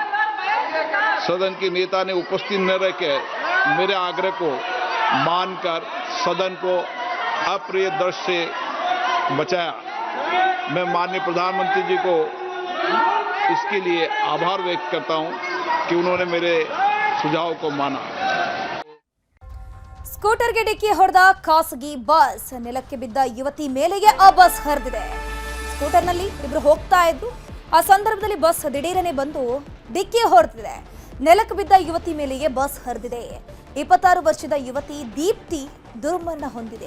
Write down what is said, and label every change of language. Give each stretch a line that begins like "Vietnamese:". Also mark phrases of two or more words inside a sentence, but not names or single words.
Hindi: सदन के नेता ने उपस्थित न रहकर मेरे आग्रह को मानकर सदन को अप्रिय दृश्य से बचाया। मैं माननीय प्रधानमंत्री जी को इसके लिए आभार व्यक्त करता हूं कि उन्होंने मेरे सुझाव को माना।
Kannada: ಸ್ಕೂಟರ್ಗೆ ಡಿಕ್ಕಿ ಹೊಡೆದ ಖಾಸಗಿ ಬಸ್, ನೆಲಕ್ಕೆ ಬಿದ್ದ ಯುವತಿ ಮೇಲೆಯೇ ಆ ಬಸ್ ಹರಿದಿದೆ. ಸ್ಕೂಟರ್ನಲ್ಲಿ ಇಬ್ರು ಹೋಗ್ತಾ ಇದ್ರು, ಆ ಸಂದರ್ಭದಲ್ಲಿ ಬಸ್ ದಿಢೀರನೆ ಬಂದು ಡಿಕ್ಕಿ ಹೊಡೆದಿದೆ. ನೆಲಕ್ಕೆ ಬಿದ್ದ ಯುವತಿ ಮೇಲೆಯೇ ಬಸ್ ಹರಿದಿದೆ. 26 ವರ್ಷದ ಯುವತಿ ದೀಪ್ತಿ ದುರ್ಮರಣ ಹೊಂದಿದೆ.